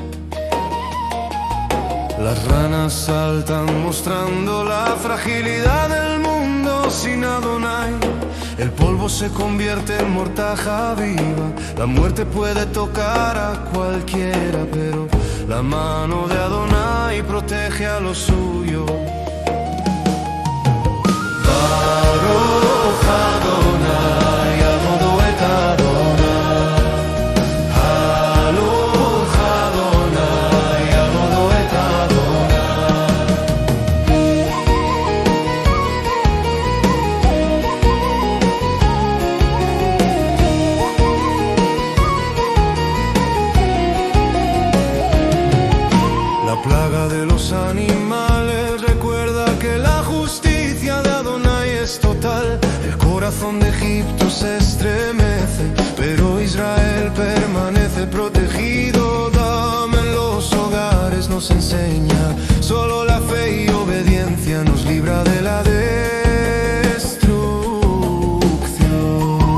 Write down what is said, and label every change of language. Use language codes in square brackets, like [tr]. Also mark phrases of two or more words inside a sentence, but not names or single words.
[es] Las ranas saltan mostrando la fragilidad del mundo sin Adonai. El polvo se convierte en mortaja viva. La muerte puede tocar a cualquiera, pero la mano de Adonai protege a los suyos. [he] ברוך אדוני עבדו את אדוני. ברוך אדוני עבדו את אדוני. [es] La plaga de los animales recuerda que la justicia de Adonai es total. El corazón de Egipto se estremece, pero Israel permanece protegido. Dame en los hogares nos enseña, solo la fe y obediencia nos libra de la destrucción.